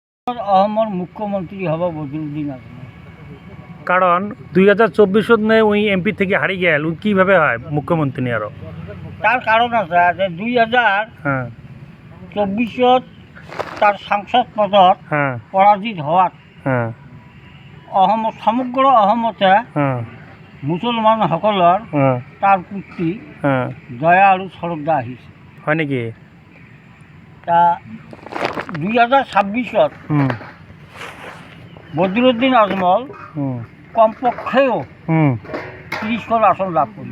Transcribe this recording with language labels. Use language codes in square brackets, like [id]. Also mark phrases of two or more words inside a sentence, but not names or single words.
[as] অসমৰ মুখ্যমন্ত্ৰী হ'ব বদৰুদ্দিন আজমল। [bn] কারণ 2024 নে ওই এমপি থেকে হারিয়ে গেল, ওই কিভাবে হয় মুখ্যমন্ত্রী আরো? [as] তার কারণ আছে যে 2024 তার সাংসদ পদত পৰাজিত হোৱাত সমগ্ৰ অসমতে মুছলমানসকলৰ তাৰ প্ৰতি দয়া আৰু শ্ৰদ্ধা আহিছে। হয় নেকি? তা 2026 বদৰুদ্দিন আজমল কমপক্ষেও 30খন আসন লাভ কৰিব।